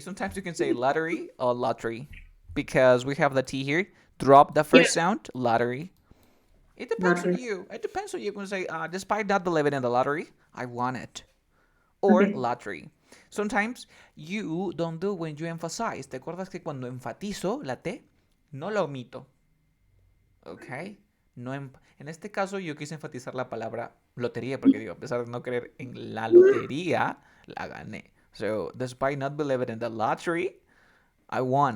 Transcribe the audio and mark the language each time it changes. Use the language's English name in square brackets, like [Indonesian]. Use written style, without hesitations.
[English] Sometimes you can say lottery or lottery because we have the T here. Drop the Yeah. first sound, lottery. It depends on Lottery. you. It depends on you. You can say, despite not believing in the lottery, I want it. Or Okay. lottery. Sometimes you don't do when you emphasize. [Spanish] ¿Te acuerdas que cuando enfatizo la T, no la omito? ¿Ok? No en este caso yo quise enfatizar la palabra lotería porque digo, a pesar de no creer en la lotería, la gané. [English] So, despite not believing in the lottery, I won